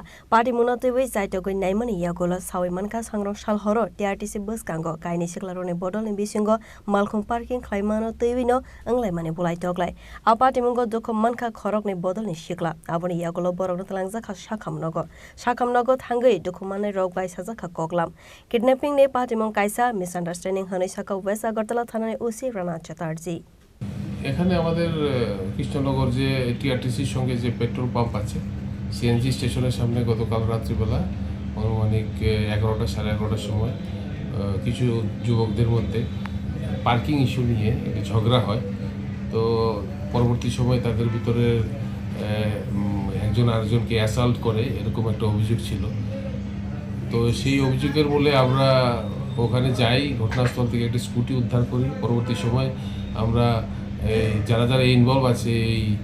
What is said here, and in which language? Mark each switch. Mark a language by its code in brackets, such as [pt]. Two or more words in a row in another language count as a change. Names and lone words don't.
[trp] Patimung no Twiwi jaitogoi naimani yagola sawi manka sangrong salhoro TRTC Bwskango kaini siklaroni bodolni bisingo Malkhung parking khlaimano Twiwi no Wnglaimani Bulaitoklai a Patimungo dukho manka khorokni bodolni sikla aboni yagola borokno tlangjaka sakhamnogo thangai dukho manai rokbai sajaka koklam kidnapping ne Patimung kaisa misunderstanding honwi Sakha West Agartala Thanani OC Rana Chatarjee [bn] এখানে আমাদের কৃষ্ণনগর যে টিআরটিসির সঙ্গে যে [en] petrol pump [bn] আছে [en] CNG station [bn] সামনে গতকাল রাত্রিবেলা অনুমানিক 11টা সাড়ে 11টার সময় কিছু যুবকদের মধ্যে [en] parking issue [bn] নিয়ে একটা ঝগড়া হয় তো পরবর্তী সময় তাদের ভিতরে একজন আরেকজনকে অ্যাসাল্ট করে এরকম একটা অভিযোগ ছিল তো সেই অভিযোগের বলে আমরা ওখানে যাই ঘটনাস্থল থেকে একটা স্কুটি উদ্ধার করি পরবর্তী সময় আমরা যারা যারা ইনভলভ আছে এই